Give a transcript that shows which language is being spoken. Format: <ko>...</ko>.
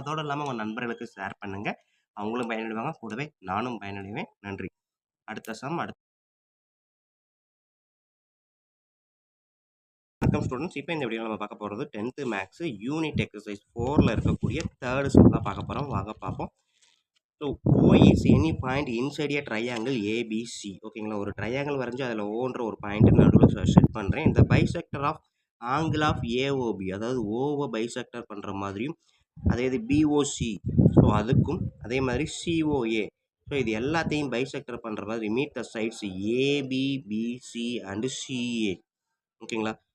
<ta>அதோடு இல்லாமல் உங்கள் நண்பர்களுக்கு ஷேர் பண்ணுங்கள். அவங்களும் பயனடைவாங்க, கூடவே நானும் பயனடைவேன். நன்றி. அடுத்த சம் வணக்கம் ஸ்டூடெண்ட்ஸ். இப்போ இந்த வீடியோ நம்ம பார்க்க போகிறது 10th மேக்ஸ் யூனிட் எக்ஸசைஸ் 4ல் இருக்கக்கூடிய தேர்ட் சம் தான் பார்க்க போகிறோம். வாங்க பார்ப்போம்.</ta> <en>So O is any point inside a triangle ABC ஓகேங்களா.</en> <ta>ஒரு ட்ரையாங்கிள் வரைஞ்சி அதில் ஓன்ற ஒரு பாயிண்ட் நடுவில் செட் பண்ணுறேன். இந்த bisector of angle of AOB, அதாவது ஓவை பைசெக்டர் பண்ணுற மாதிரியும், அதே இது BOC, ஸோ அதுக்கும் அதே மாதிரி COA, ஸோ இது எல்லாத்தையும் பைசெக்டர் பண்ணுற மாதிரி</ta> <en>meet the sides AB, BC and CA</en> <ta>ஓகேங்களா.</ta>